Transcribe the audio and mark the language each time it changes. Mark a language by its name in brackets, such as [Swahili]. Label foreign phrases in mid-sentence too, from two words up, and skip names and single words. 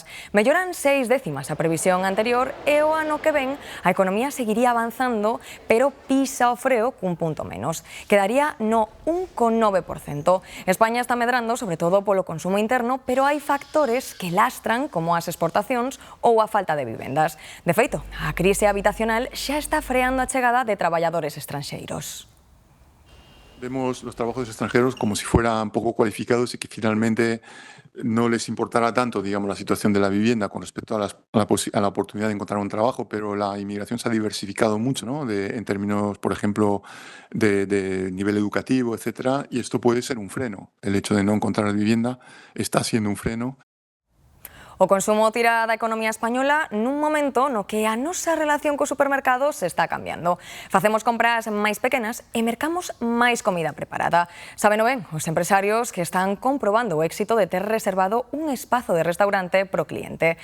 [Galician] Melloran 6 décimas a previsión anterior e o ano que ven a economía seguiría avanzando, pero pisa o freo cun punto menos. Quedaría no 1,9%. España está medrando sobre todo polo consumo interno, pero hai factores que lastran, como as exportacións ou a falta de vivendas. De feito, a crise habitacional xa está freando a chegada de traballadores estranxeiros. [Spanish] Vemos los trabajos extranjeros como si fueran poco cualificados y que finalmente no les importará tanto, digamos, la situación de la vivienda con respecto a la oportunidad de encontrar un trabajo, pero la inmigración se ha diversificado mucho, ¿no? En términos, por ejemplo, de nivel educativo, etcétera, y esto puede ser un freno. El hecho de no encontrar vivienda está siendo un freno. [Galician] O consumo tira da economía española nun momento no que a nosa relación cos supermercados está cambiando. Facemos compras máis pequenas e mercamos máis comida preparada. Sabeno ben os empresarios que están comprobando o éxito de ter reservado un espazo de restaurante pro cliente.